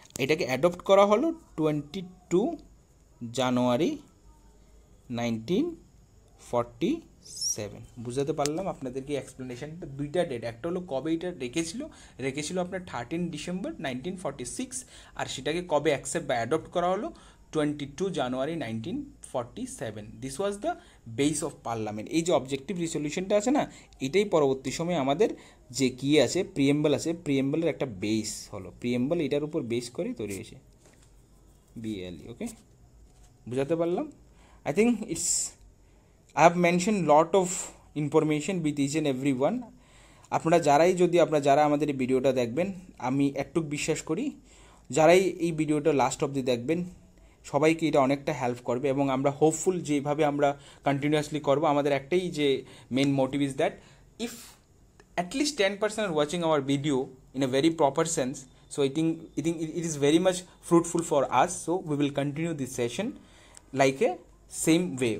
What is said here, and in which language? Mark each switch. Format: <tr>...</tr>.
<bn>এটাকে অ্যাডপ্ট করা হলো 22 জানুয়ারি 1947, বুঝাতে পারলাম আপনাদেরকে এক্সপ্লেনেশনটা, দুইটা ডেট, একটা হলো কবে এটা রেখেছিল আপনার 13 ডিসেম্বর 1946, আর সেটাকে কবে অ্যাকসেপ্ট বা অ্যাডপ্ট করা হলো 22 জানুয়ারি 1947,</bn> <en>This was the base of parliament.</en> <bn>এই যে অবজেক্টিভ রিসলিউশনটা আছে না, এটাই পরবর্তী সময়ে আমাদের যে কী আছে, প্রিএম্বল আছে, প্রিএম্বলের একটা বেস হলো, প্রিএম্বল এটার উপর বেস করে তৈরি হয়েছে, BLE, ওকে, বুঝাতে পারলাম।</bn> <en>I think I have mentioned lot of information with each and every one.</en> <bn>আপনারা যারা আমাদের এই ভিডিওটা দেখবেন, আমি একটু বিশ্বাস করি যারাই এই ভিডিওটা লাস্ট অবধি দেখবেন সবাইকে এটা অনেকটা হেল্প করবে, এবং আমরা হোপফুল যেভাবে আমরা কন্টিনিউয়াসলি করব, আমাদের একটাই যে main motive</bn> <en>Is that if at least 10% are watching our video in a very proper sense, So I think it is very much fruitful for us. So we will continue this session like a same way.</en>